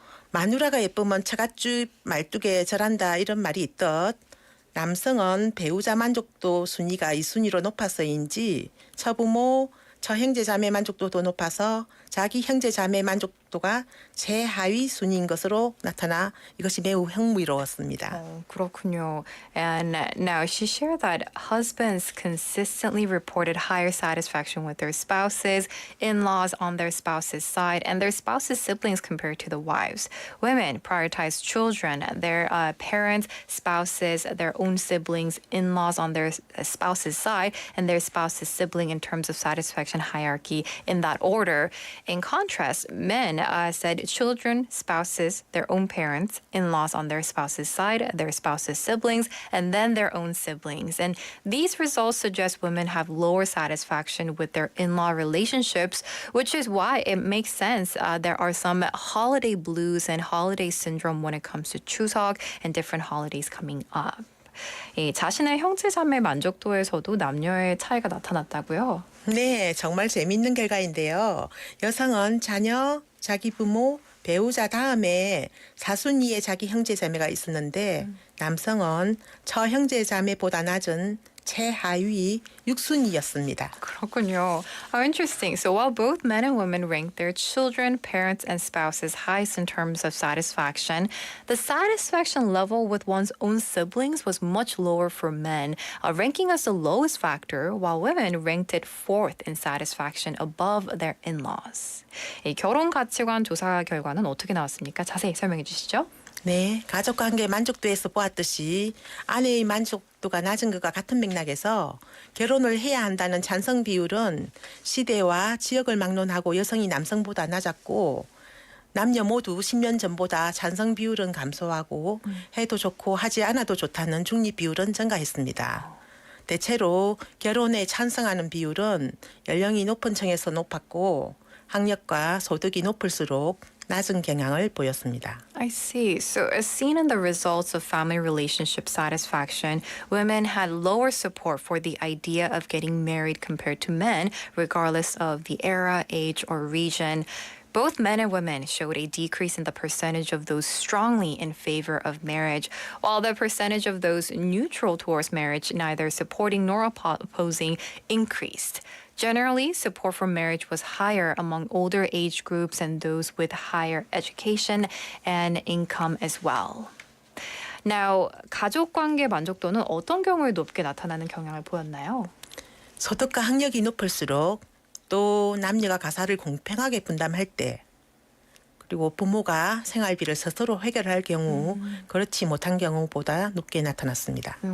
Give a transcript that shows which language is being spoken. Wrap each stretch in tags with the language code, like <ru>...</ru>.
<ko>마누라가 예쁘면 처갓집 말뚝에 절한다 이런 말이 있듯 남성은 배우자 만족도 순위가 2순위로 높아서인지 처부모, 처형제자매 만족도도 높아서 자기 형제자매 만족도가 최하위 순위인 것으로 나타나 이것이 매우 흥미로웠습니다. 그렇군요.</ko> <en>And now she shared that husbands consistently reported higher satisfaction with their spouses, in-laws on their spouse's side, and their spouse's siblings compared to the wives. Women prioritize children, their parents, spouses, their own siblings, in-laws on their spouse's side, and their spouse's sibling in terms of satisfaction hierarchy in that order. In contrast, men said children, spouses, their own parents, in-laws on their spouse's side, their spouse's siblings, and then their own siblings. And these results suggest women have lower satisfaction with their in-law relationships, which is why it makes sense there are some holiday blues and holiday syndrome when it comes to Chuseok and different holidays coming up.</en> <ko>이 자신의 형제자매 만족도에서도 남녀의 차이가 나타났다고요? 네, 정말 재미있는 결과인데요. 여성은 자녀, 자기 부모, 배우자 다음에 4순위의 자기 형제자매가 있었는데 남성은 처형제자매보다 낮은 최하위 6순위였습니다. 그렇군요.</ko> <en>How interesting. So while both men and women ranked their children, parents, and spouses highest in terms of satisfaction, the satisfaction level with one's own siblings was much lower for men, ranking as the lowest factor, while women ranked it fourth in satisfaction above their in-laws.</en> <ko>이 결혼 가치관 조사 결과는 어떻게 나왔습니까? 자세히 설명해 주시죠. 네, 가족관계 만족도에서 보았듯이 아내의 만족도가 낮은 것과 같은 맥락에서 결혼을 해야 한다는 찬성 비율은 시대와 지역을 막론하고 여성이 남성보다 낮았고 남녀 모두 10년 전보다 찬성 비율은 감소하고 해도 좋고 하지 않아도 좋다는 중립 비율은 증가했습니다. 대체로 결혼에 찬성하는 비율은 연령이 높은 층에서 높았고 학력과 소득이 높을수록 낮은 경향을 보였습니다.</ko> <en>I see. So as seen in the results of family relationship satisfaction, women had lower support for the idea of getting married compared to men, regardless of the era, age, or region. Both men and women showed a decrease in the percentage of those strongly in favor of marriage, while the percentage of those neutral towards marriage, neither supporting nor opposing, increased. Generally, support for marriage was higher among older age groups and those with higher education and income as well. Now,</en> <ko>가족관계 만족도는 어떤 경우에 높게 나타나는 경향을 보였나요? 소득과 학력이 높을수록 또 남녀가 가사를 공평하게 분담할 때 그리고 부모가 생활비를 스스로 해결할 경우 그렇지 못한 경우보다 높게 나타났습니다.</ko>